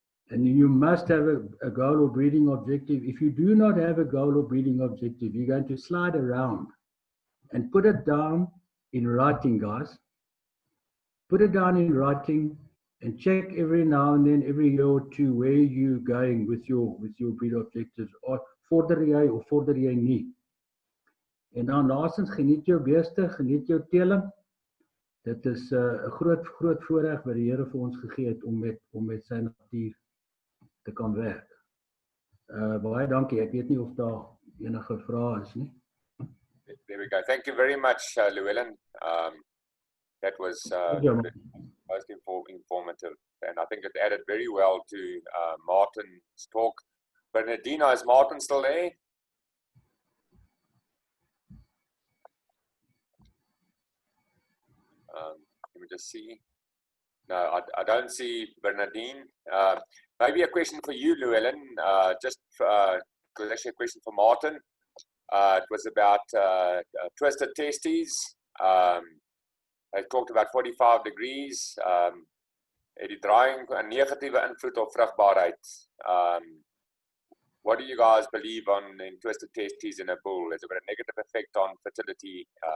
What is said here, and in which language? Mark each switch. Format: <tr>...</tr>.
<en>And you must have a goal or breeding objective. If you do not have a goal or breeding objective, you're going to slide around and put it down in writing, guys. Put it down in writing and check every now and then, every year or two, where you're going with your breed objectives.</en> <af>Or vorder jy of vorder jy nie. En dan laastens, geniet jou beeste, geniet jou teeling. Dit is 'n groot voorreg wat die Here vir ons gegee het om met sy natuur te kan werk. Baie dankie. Ek weet nie of daar enige vrae is nie.</af> <en>There we go. Thank you very much, Llewellyn. That was most informative, and I think it added very well to Martin's talk. Bernardina, is Martin still there? Let me just see. No, I don't see Bernardine. Maybe a question for you, Llewellyn, just because actually a question for Martin. It was about twisted testes. Hij talked about 45 degrees.</en> <af>Die draaiing 'n negatiewe invloed op vrugbaarheid.</af> <en>What do you guys believe on in twisted testes in a bull? Has it got a negative effect on fertility?</en>